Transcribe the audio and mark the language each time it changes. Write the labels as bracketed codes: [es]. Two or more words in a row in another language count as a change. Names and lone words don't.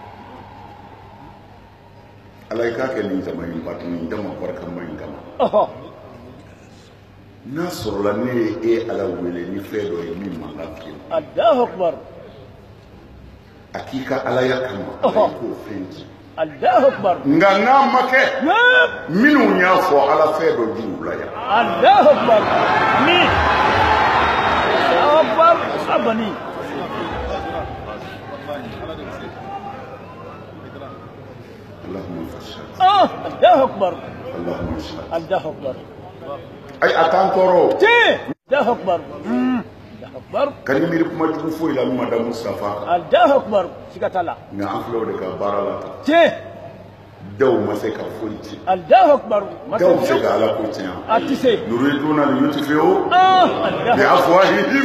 [bm] ala i k'a kɛ nin jama in bato nin dama barikama in kama n'a sɔrɔla ne ye e ala wele ni fɛn dɔ ye min man kan fiyewu [ar] الله أكبر [bm] a k'i ka alaya kama ala i k'o fɛn di [ar] الله أكبر [bm] nka n'a ma kɛ minnu y'a fɔ ala fɛn dɔ di u la yan [ar] الله أكبر من الله أكبر أباني اللهم فاشهد الله أكبر اللهم فاشهد الله أكبر [bm] ay a t'an tɔɔrɔ [ar] الله أكبر الله أكبر [bm] ka ni miiri kuma jugu foyi la min ma da Mustafa kan [ar] الله أكبر [bm] siga t'a la nka an filɛ o de ka baara la daw ma se ka foyi ci [ar] الله أكبر [bm] daw bɛ se ka ala ko tiɲɛ a tɛ se [ar] يريدون ليطفئوا بأفواههم